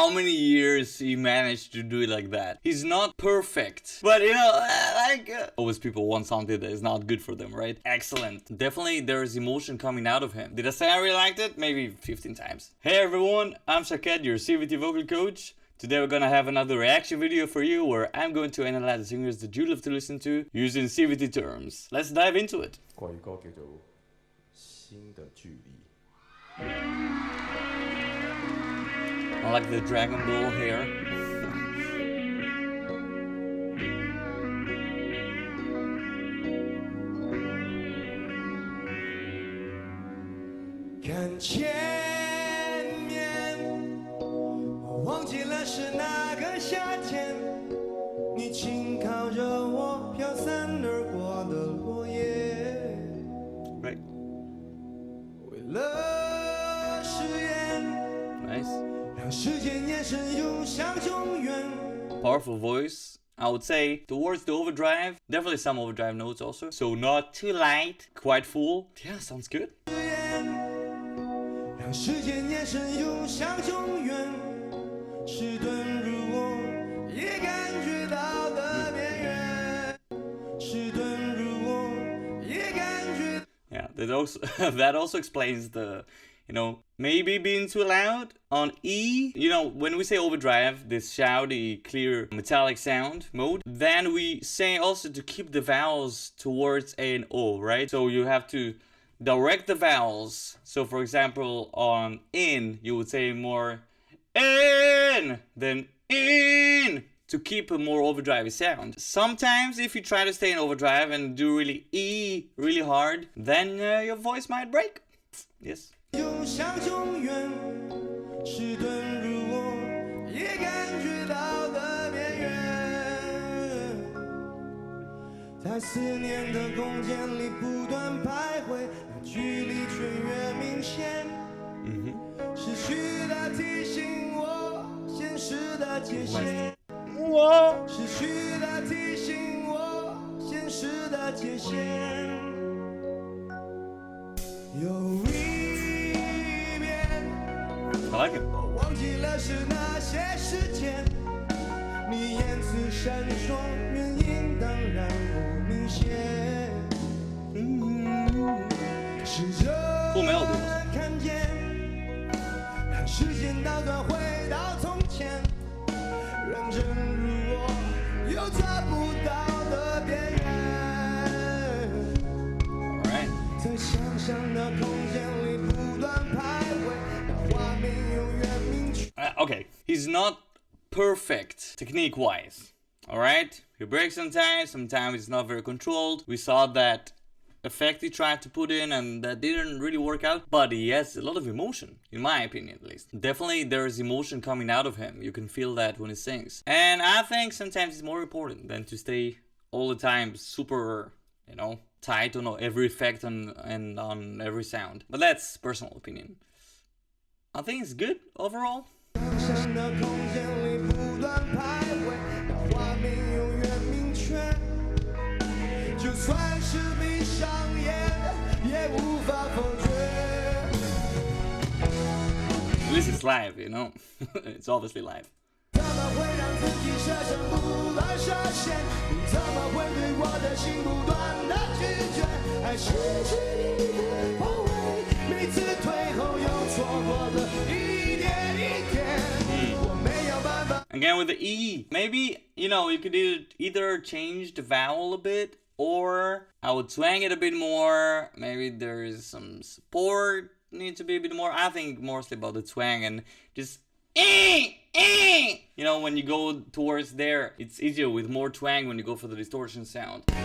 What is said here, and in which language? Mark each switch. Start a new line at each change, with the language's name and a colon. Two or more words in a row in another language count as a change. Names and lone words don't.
English: how many years he managed to do it like that. He's not perfect, but always people want something that is not good for them, right? Excellent. Definitely there is emotion coming out of him. Did I say I really liked it? Maybe 15 times. Hey everyone, I'm Shaket, your Cvt vocal coach. Today we're gonna have another reaction video for you where I'm going to analyze the singers that you love to listen to using Cvt terms. Let's dive into it.
Chinese: 國語歌叫做《心的距離》。
English: I like the Dragon Ball hair.
Chinese: 看前面，我忘記了是哪個夏天，你輕靠着我飄散而過的落葉。
English: Right.
Chinese: 為了誓言，
English: Nice.
Chinese: 讓時間延伸又向永遠。
English: Powerful voice. I would say towards the overdrive, definitely some overdrive notes also. So not too light, quite full. Yeah, sounds good.
Chinese: 讓時間延伸又向永遠，遲鈍如我也感覺到的邊緣，遲鈍如我也感覺。
English: Yeah, that also explains the, maybe being too loud on E. When we say overdrive, this shouty, clear, metallic sound mode, then we say also to keep the vowels towards A and O, right? So you have to direct the vowels. So for example, on in, you would say more in than in to keep a more overdrive sound. Sometimes if you try to stay in overdrive and do really E really hard, then your voice might break. Yes.
Chinese: 又向永遠，遲鈍如我也感覺到的邊緣，在思念的空間裡不斷徘徊，那距離卻越明顯。失去的提醒我現實的界限，失去的提醒我現實的界限。有一遍，
English: I like it.
Chinese: 我忘記了是哪些時間，你言辭閃爍，原因當然不明顯。試着看見，讓時間倒轉回到從前，認真如我又抓不到的邊緣。在想象的空間裡不斷徘徊，讓畫面永遠明確。
English: Okay, he's not perfect technique-wise. All right, he breaks sometimes it's not very controlled. We saw that effect he tried to put in and that didn't really work out, but he has a lot of emotion, in my opinion at least. Definitely there is emotion coming out of him. You can feel that when he sings. And I think sometimes it's more important than to stay all the time super, tight on every effect and on every sound. But that's personal opinion. I think it's good overall.
Chinese: 想象的空間裡不斷徘徊，讓畫面永遠明確。就算是閉上眼，也無法否決。
English: At least it's live, It's obviously live.
Chinese: 怎麼會讓自己設身不斷設限？你怎麼會對我的心不斷的拒絕？愛失去你的包圍，每次退後又錯過的一點一點，我沒有辦法。
English: Again with the E, maybe, you could either change the vowel a bit, or I would twang it a bit more. Maybe there is some support, need to be a bit more. I think mostly about the twang and just when you go towards there, it's easier with more twang when you go for the distortion sound.